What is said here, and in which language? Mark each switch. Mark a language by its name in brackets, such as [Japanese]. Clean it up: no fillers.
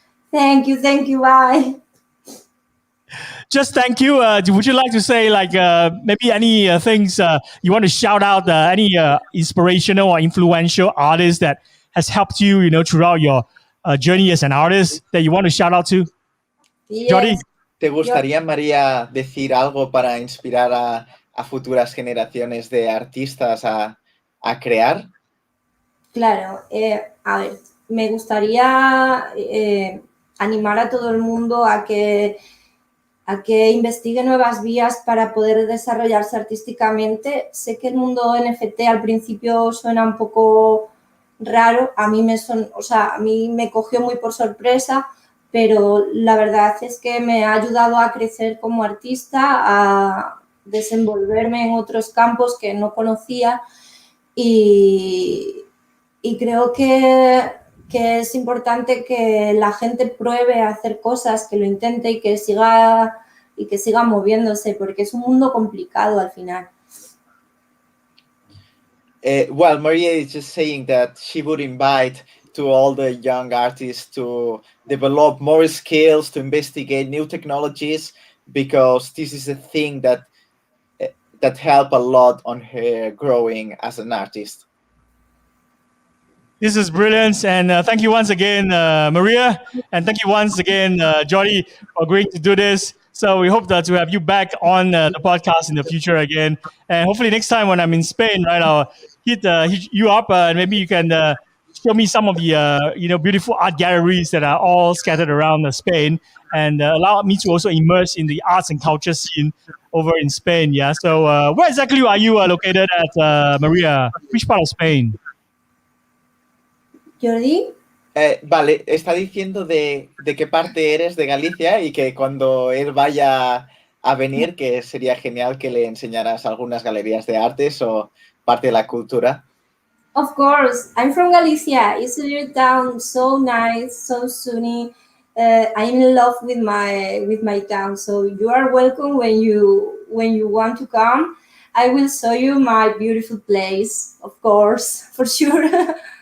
[English] Thank you. Bye. Just thank you. Would you like to say maybe any things you want to shout out, any inspirational or influential artist that has helped you, throughout your journey as an artist that you want to shout out to? Yes. Jordi? [Spanish] ¿Te gustaría, María, decir algo para inspirar a futuras generaciones de artistas a crear? Claro. A ver, me gustaría animar a todo el mundo a que investigue nuevas vías para poder desarrollarse artísticamente. Sé que el mundo NFT al principio suena un poco raro, a mí me cogió muy por sorpresa, pero la verdad es que me ha ayudado a crecer como artista, a desenvolverme en otros campos que no conocía y creo que que es importante que la gente pruebe a hacer cosas, que lo intente y que siga moviéndose, porque es un mundo complicado al final. [English] Well, Maria is just saying that she would invite to all the young artists to develop more skills, to investigate new technologies, because this is a thing that help a lot on her growing as an artist. This is brilliant, and thank you once again, Maria, and thank you once again, Jody, for agreeing to do this. So we hope that to have you back on the podcast in the future again, and hopefully next time when I'm in Spain, right, I'll hit you up, and maybe you can show me some of the beautiful art galleries that are all scattered around Spain, and allow me to also immerse in the arts and culture scene over in Spain. Yeah. So where exactly are you located at, Maria? Which part of Spain? Jordi. [Spanish] Vale, está diciendo de qué parte eres de Galicia y que cuando él vaya a venir, que sería genial que le enseñaras algunas galerías de artes o parte de la cultura. [English] Of course, I'm from Galicia. It's a little town, so nice, so sunny. I'm in love with my town. So you are welcome when you want to come. I will show you my beautiful place, of course, for sure.